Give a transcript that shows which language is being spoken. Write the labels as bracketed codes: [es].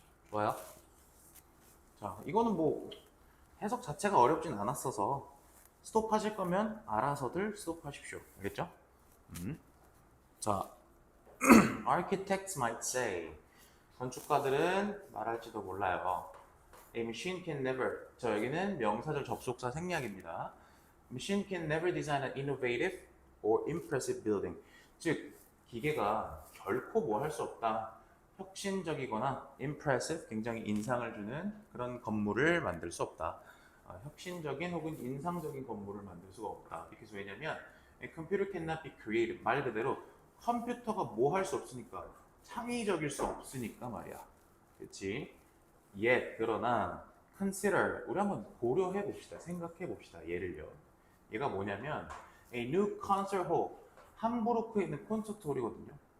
[ko] 좋아요. 자, 이거는 뭐 해석 자체가 어렵진 않았어서 스톱하실 거면 알아서들 스톱하십시오. 알겠죠? 자, [en] architects might say, [ko] 건축가들은 말할지도 몰라요. [en] A machine can never, [ko] 저 여기는 명사절 접속사 생략입니다. [en] Machine can never design an innovative or impressive building. [ko] 즉, 기계가 결코 뭐 할 수 없다. 혁신적이거나 impressive, 굉장히 인상을 주는 그런 건물을 만들 수 없다. 혁신적인 혹은 인상적인 건물을 만들 수가 없다. [en] because 왜냐면 a computer cannot be created. [ko] 말 그대로 컴퓨터가 뭐 할 수 없으니까 창의적일 수 없으니까 말이야. 그렇지? yet 그러나 consider 우리 한번 고려해 봅시다. 생각해 봅시다. 예를요. 얘가 뭐냐면 [en] a new concert hall [ko] 함부르크에 있는 콘서트 홀이거든요.